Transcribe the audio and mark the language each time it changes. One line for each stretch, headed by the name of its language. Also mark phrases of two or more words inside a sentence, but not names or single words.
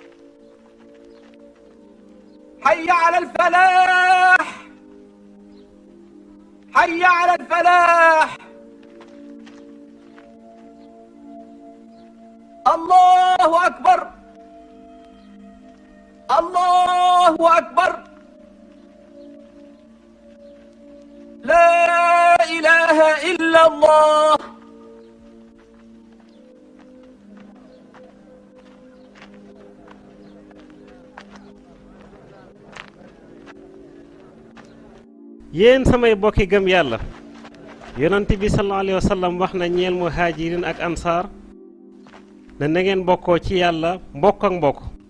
Arabic: حي على الفلاح حي على الفلاح الله أكبر الله أكبر لا إله إلا الله
Wolof: yéen samay bokki gëm yàlla yonent bi
Arabic: صلى الله عليه وسلم
Wolof: wax na ñeel muhajirin ak ansaar ne na ngeen bokkoo ci yàlla mbokk ak mbokk